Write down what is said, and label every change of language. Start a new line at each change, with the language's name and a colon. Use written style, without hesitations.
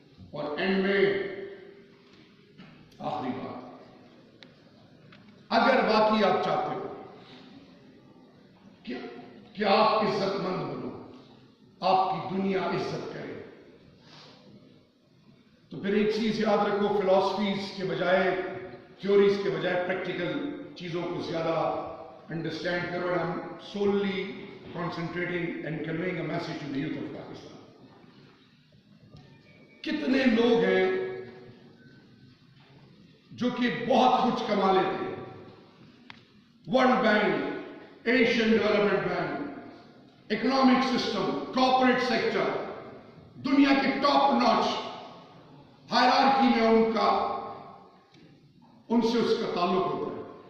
Urdu: اور اینڈ میں آخری بات، اگر واقعی آپ چاہتے ہو کہ آپ عزت مند بنو، آپ کی دنیا عزت کرے، تو پھر ایک چیز یاد رکھو، فلاسفیز کے بجائے، تھیوریز کے بجائے پریکٹیکل چیزوں کو زیادہ انڈرسٹینڈ کرو.
English: and I'm solely concentrating and conveying a message to the youth of Pakistan.
Urdu: کتنے لوگ ہیں جو کہ بہت کچھ کما لیتے ہیں، world bank, Asian development bank, economic system, corporate sector, دنیا کے ٹاپ ناچ ہائرارکی میں ان سے اس کا تعلق ہوتا ہے.